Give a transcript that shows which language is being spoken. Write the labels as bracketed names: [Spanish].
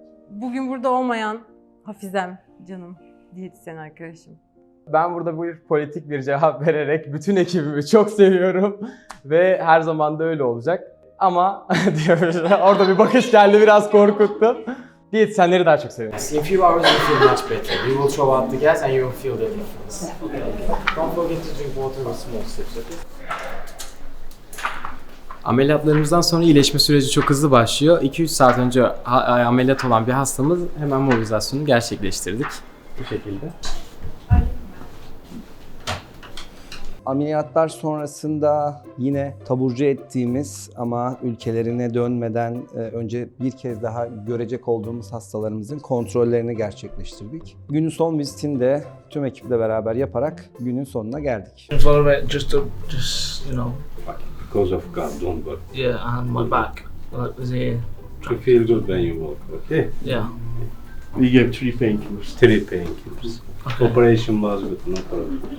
[Turkish] Bugün burada olmayan Hafizem, canım diyetisyen arkadaşım. Ben burada bir politik bir cevap vererek bütün ekibimi çok seviyorum ve her zaman da öyle olacak. Ama orada bir bakış geldi, biraz korkuttu. Diyetisyenleri daha çok seviyorum. [English] In few hours you feel much better. You will throw out the gas and you will feel the difference. Don't forget to drink water with small sips, okay? [Turkish] Ameliyatlarımızdan sonra iyileşme süreci çok hızlı başlıyor. 2-3 saat önce ameliyat olan bir hastamız hemen mobilizasyonu gerçekleştirdik. Bu şekilde. Ameliyatlar sonrasında yine taburcu ettiğimiz ama ülkelerine dönmeden önce bir kez daha görecek olduğumuz hastalarımızın kontrollerini gerçekleştirdik. Günün son vizitini de tüm ekiple beraber yaparak günün sonuna geldik. [English] Just you know, Because of God, don't work. yeah, and my back, like the To feel good when you walk, okay? yeah. We gave 3 painkillers. 3 painkillers. Okay. Operation was good, no problem.